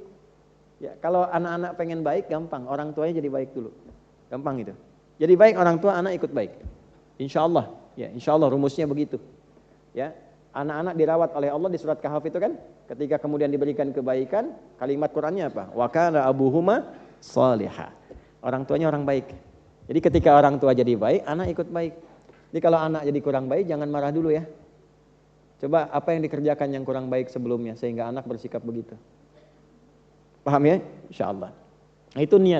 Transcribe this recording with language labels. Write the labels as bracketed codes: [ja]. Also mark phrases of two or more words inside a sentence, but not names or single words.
[id] Ya, kalau anak-anak pengen baik gampang, orang tuanya jadi baik dulu. Gampang itu. Jadi baik orang tua, anak ikut baik. [ar] إن شاء الله, [id] ya [ar] إن شاء الله [id] rumusnya begitu. Ya, anak-anak dirawat oleh Allah di surat Kahf itu kan, ketika kemudian diberikan kebaikan, kalimat Qur'annya apa? [ar] وكان أبوهما صالحا. [id] Orang tuanya orang baik. Jadi ketika orang tua jadi baik, anak ikut baik. Jadi kalau anak jadi kurang baik, jangan marah dulu ya. Coba apa yang dikerjakan yang kurang baik sebelumnya sehingga anak bersikap begitu. Paham ya? Insyaallah. Nah, itu niat.